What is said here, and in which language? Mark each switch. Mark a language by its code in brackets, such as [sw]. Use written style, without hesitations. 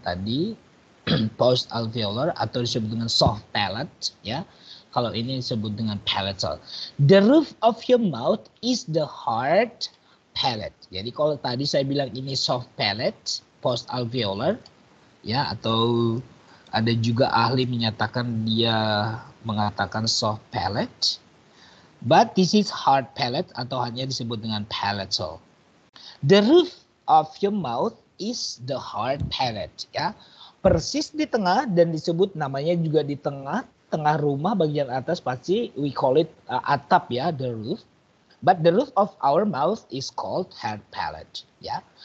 [id] Tadi post alveolar atau disebut dengan soft palate, ya. Kalau ini disebut dengan palatal. [en] The roof of your mouth is the hard palate. [id] Jadi kalau tadi saya bilang ini soft palate, post alveolar, ya, atau ada juga ahli menyatakan dia mengatakan soft palate. [en] But this is hard palate [id] atau hanya disebut dengan palatal. [en] The roof of your mouth is the hard palate, ya. [id] Persis di tengah dan disebut namanya juga di tengah rumah bagian atas pasti [en] we call it [id] atap ya, the roof. [en] But the roof of our mouth is called hard palate, ya.